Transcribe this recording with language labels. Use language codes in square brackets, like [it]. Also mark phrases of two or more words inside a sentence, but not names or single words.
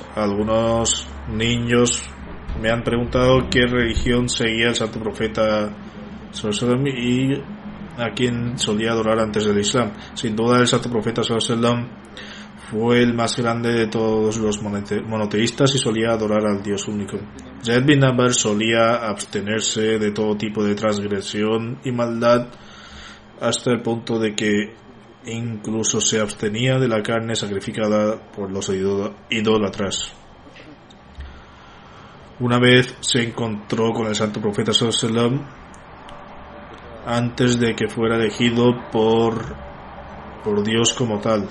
[es] Algunos niños me han preguntado qué religión seguía el santo profeta y a quien solía adorar antes del Islam. Sin duda, el santo profeta fue el más grande de todos los monoteístas y solía adorar al Dios único. Zaid bin Amr solía abstenerse de todo tipo de transgresión y maldad, hasta el punto de que incluso se abstenía de la carne sacrificada por los idólatras. Una vez se encontró con el santo profeta sallallahu antes de que fuera elegido por Dios como tal.